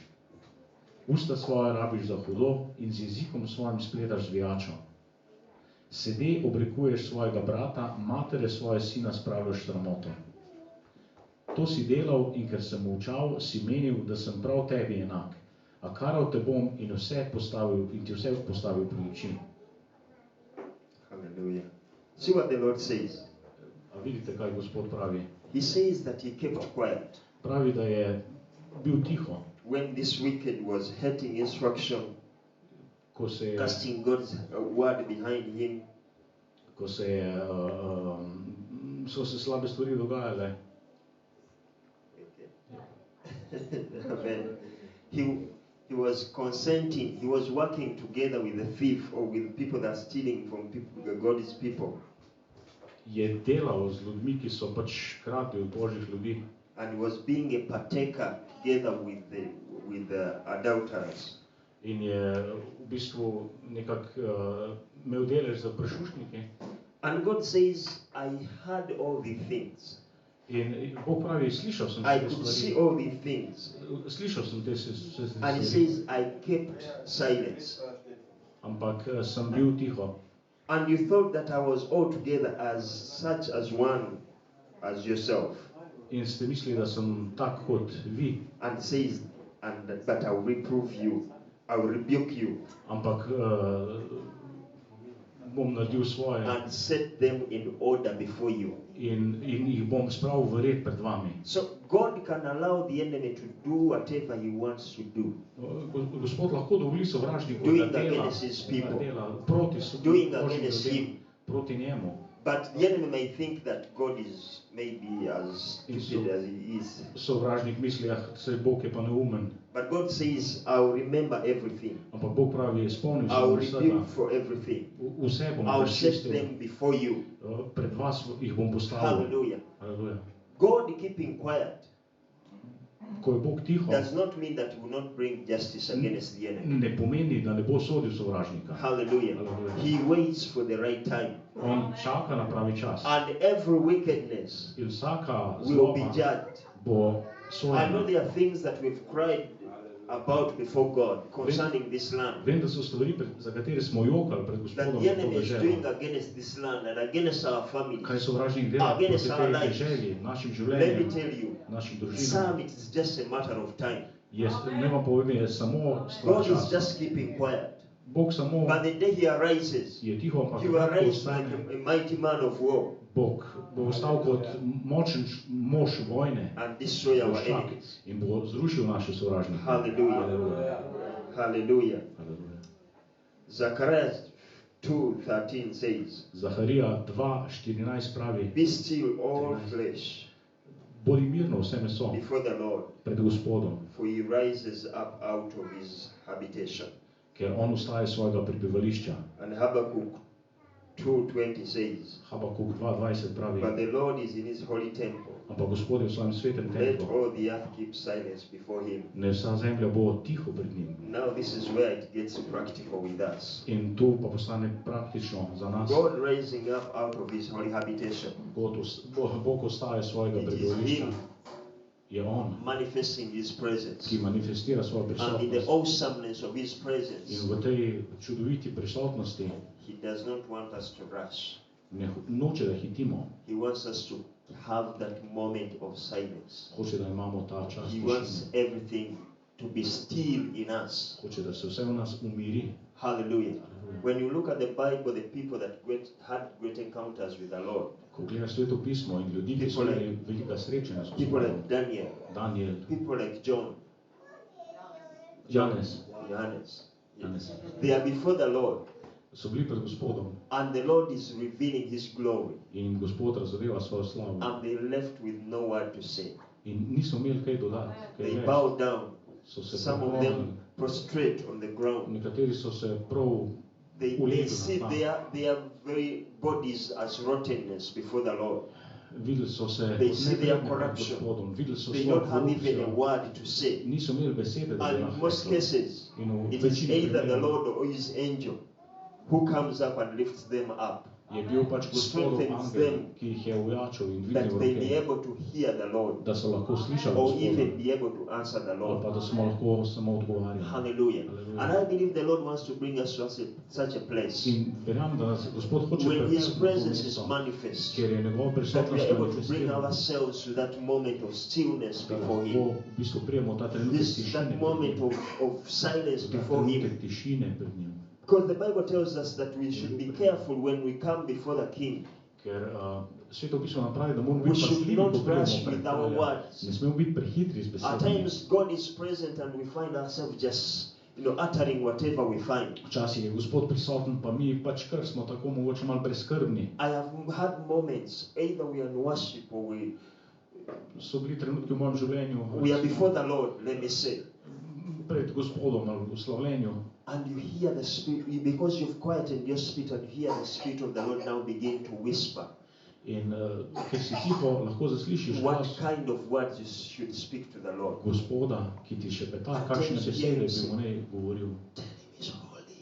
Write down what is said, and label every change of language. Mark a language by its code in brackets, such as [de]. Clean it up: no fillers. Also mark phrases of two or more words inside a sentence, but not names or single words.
[sl] Usta svoje rabiš za hudo in z jezikom svojim spledaš zvijačo. Sede obrekuješ svojega brata, matere svoje sina spravljaš sramoto. To si delal in ker sem molčal, si menil, da sem prav tebi enak. A karal te bom in ti vse postavil pri oči. [en] Hallelujah. See what the Lord says. [sl] A vidite, kaj Gospod pravi? [en] He says that he kept quiet. [sl] Pravi, da je bil tiho, [en] When this wicked was hating instruction, [sl] ko se je, [en] casting God's word behind him, [sl] so se slabe stvari dogajale. [en] Amen. He was consenting, he was working together with the thief or with people that are stealing from people, God's people. [sl] Je delal z ljudmi, ki so pač kradli od Božjih ljudi. [en] And he was being a partaker together with the adulterers. [sl] In je v bistvu nekako imel delež za prešušniki. [en] And God says, I heard all the things. [sl] In Bog pravi, slišal sem [en] I [sl] te [en] could see [sl] stvari. [en] all the things. [sl] Slišal sem te [en] And he [sl] stvari. [en] says, I kept silence. [sl] Ampak sem bil tiho. [en] And you thought that I was altogether as such as one as yourself. [sl] In ste mislili, da sem tak kot vi. [en] And says, but I will reprove you. I will rebuke you. [sl] Ampak bom naredil svoje [en] And set them in order before you. [sl] in jih bom spravil v red pred vami. [en] So God can allow the enemy to do whatever he wants to do. [sl] Gospod lahko dovoli sovražniku, [en] Doing [sl] da dela, [en] against his people. [sl] da dela proti [en] Doing [sl] Božjim [en] against [sl] ljudem, [en] him. [sl] proti njemu. [en] But the enemy may think that God is maybe as stupid as he is. [sl] Sovražnik misli, saj Bog je pa neumen. [en] But God says, I will remember everything. [sl] Ampak Bog pravi, spomnil [en] I will [sl] sem vsega. [en] rebuke for everything. [sl] Vse bom [en] I will set [sl] prečistil. [en] them before you. [sl] Pred vas jih bom postavil. [en] Hallelujah. [sl] Haleluja. [en] God keeping quiet [sl] ko je Bog tiho, [en] does not mean that he will not bring justice against the enemy. [sl] ne pomeni, da ne bo sodil sovražnika. [en] Hallelujah. He waits for the right time. [sl] On čaka na pravi čas. [en] And every wickedness [sl] In vsaka [en] will be [sl] zloba [en] judged. [sl] bo [en] I know [sl] sojena. [en] there are things that we've cried about before God concerning this land. [sl] Vem, da so stvari, za katere smo jokali pred [en] That [sl] Gospodom [en] the [sl] za to [en] enemy is doing [sl] deželo. [en] against this land and against our families. [sl] Kaj sovražnik dela proti [en] Against our [sl] tej [en] lives. [sl] deželi, našim [en] Let me [sl] življenjem, [en] tell you, [sl] našim [en] some [sl] družinam. [en] it's just a matter of time. [sl] Ne vam povem, je samo stvar [en] God is [sl] časa. [en] just keeping quiet. [sl] Bog samo [en] But the day he arises, [sl] je tiho, ampak [en] he will [sl] ko [en] arise [sl] ostane, [en] like a mighty man of war [sl] Bog bo ostal kot močen mož vojne [en] and destroy our [sl] voščak [en] enemies. [sl] in bo zrušil naše sovražnike. [en] Hallelujah. Hallelujah. Hallelujah. Hallelujah. Zechariah 2:13 says, [sl] Zaharija 2:14 pravi, [en] be still all flesh [sl] bodi mirno vse meso [en] before the Lord, [sl] pred Gospodom, [en] for he rises up out of his habitation. [sl] ker on vstaje iz svojega prebivališča. [en] And Habakkuk 2:20 says, [sl] Habakuk 2:20 pravi, [en] but the Lord is in his holy temple. [sl] ampak Gospod je v svojem svetem [en] Let [sl] templu, [en] all the earth keep silence before him. [sl] ne vsa zemlja bo tiho pred njim. [en] Now this is where it gets practical with us. [sl] In to pa postane praktično za nas. [en] God rising up out of his holy habitation. [sl] Bog ostaje svojega [en] It is [sl] prebivališča. [en] him [sl] Je on, [en] manifesting his presence. [sl] ki manifestira svojo [en] And in the [sl] prisotnost. [en] awesomeness of his [sl] In [en] presence, [sl] v tej čudoviti prisotnosti [en] he does not want us to rush. [sl] noče, da hitimo. [en] He wants us to have that moment of silence. [sl] Hoče, da imamo ta čas [en] He [sl] tišine. [en] wants everything to be still in us. [sl] Hoče, da se vse v nas umiri. [en] Hallelujah. When you look at the Bible, the people that had great encounters with the Lord, [sl] Ko gledaš Sveto pismo in ljudi, ki so imeli velika srečanja s [en] people [sl] Gospodom, [en] like Daniel, [sl] Daniel, [en] people like John, [sl] Janez, [en] Johannes, they are before the Lord, [sl] so bili pred Gospodom [en] and the Lord is revealing his glory, [sl] in Gospod razodeva svojo slavo. [en] and they left with no word to say. [sl] In niso imeli kaj dodati, kaj [en] They [sl] več. [en] bow down. [sl] So se [en] Some of [sl] poklonili. [en] them prostrate on the ground. [sl] Nekateri so se prav [en] They [sl] ulegli [en] see [sl] na tla. [en] their very bodies as rottenness before the Lord. [sl] Videli so se [en] They see their [sl] neprijemne pred [en] corruption. [sl] Gospodom, videli so [en] They [sl] svojo [en] don't have even a [sl] korupcijo, [en] word to say. [sl] niso imeli besede, da bi [en] And in [sl] lahko [en] most [sl] rekli. [en] cases, [sl] In v [en] it is [sl] večini [en] either the [sl] primerov [en] Lord or his angel who comes up and lifts them up, [sl] je bil pač Gospodov [en] strengthens [sl] angel, [en] them, [sl] ki jih je ujačal in [en] that [sl] dvignil [en] they be [sl] roke, [en] able to hear the Lord, [sl] da so lahko slišali [en] or [sl] Gospoda, [en] even be able to answer the [sl] ali [en] Lord. [sl] pa da smo lahko samo odgovarjali. [en] Hallelujah. Hallelujah. And I believe the Lord wants to bring us to such a place [sl] In verjamem, da nas Gospod hoče [en] when his [sl] pripeljati na to [en] presence is [sl] mesto, [en] manifest, [sl] kjer je njegova [en] that we [sl] prisotnost [en] are able to bring [sl] manifestirana, [en] ourselves to that moment of stillness [sl] da [en] before [sl] lahko [en] him, [sl] v bistvu prijemo ta trenutek tišine [en] that [sl] pred [en] moment [sl] njim, [en] of silence [sl] ta [en] before [sl] trenutek [en] him. [sl] tišine pred njim. [en] Because the Bible tells us that we should be careful when we come before the King. [sl] Ker Sveto pismo nam pravi, da moramo [en] We [sl] biti [en] should [sl] pazljivi, [en] not [sl] ko pridemo [en] rush [sl] pred [en] with our [sl] kralja. [en] words. [sl] Ne smemo biti prehitri z [en] At [sl] besedami. [en] times God is present and we find ourselves just, uttering whatever we find. [sl] Včasih je Gospod prisoten, pa mi pač kar smo tako mogoče malo brezskrbni. [en] I have had moments, either we are in worship or [sl] So bili trenutki v mojem življenju, [en] we are before the Lord, let me say. [sl] pred Gospodom ali v slavljenju. [en] And you hear the Spirit, because you've quietened your spirit, and you hear the Spirit of the Lord now begin to whisper. [sl] In ker si tiho, lahko zaslišiš [en] What [sl] glas [en] kind of words you should speak to the Lord? [sl] Gospoda, ki ti šepeta, kakšne besede bi mu ne govoril. [en] Tell him he's holy.